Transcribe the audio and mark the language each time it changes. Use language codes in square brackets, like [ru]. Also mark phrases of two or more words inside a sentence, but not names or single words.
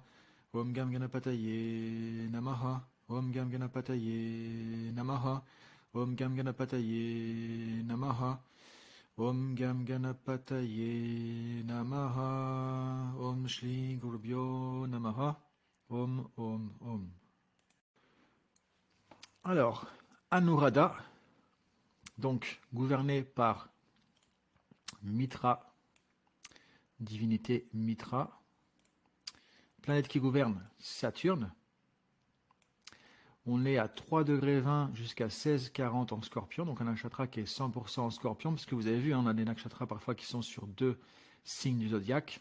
[sa] Om Gam Ganapataye Namaha. Om Gam Ganapataye Namaha. Om Gam Ganapataye Namaha. Om Gam Ganapataye Namaha. Om Shri Gurubhyo Namaha. Om, Om, Om. [fr] Alors, Anuradha, donc gouverné par Mitra, divinité Mitra, planète qui gouverne Saturne. On est à 3 degrés 20 jusqu'à 16,40 en scorpion, donc un nakshatra qui est 100% en scorpion, parce que vous avez vu, on a des nakshatras parfois qui sont sur 2 signes du zodiaque.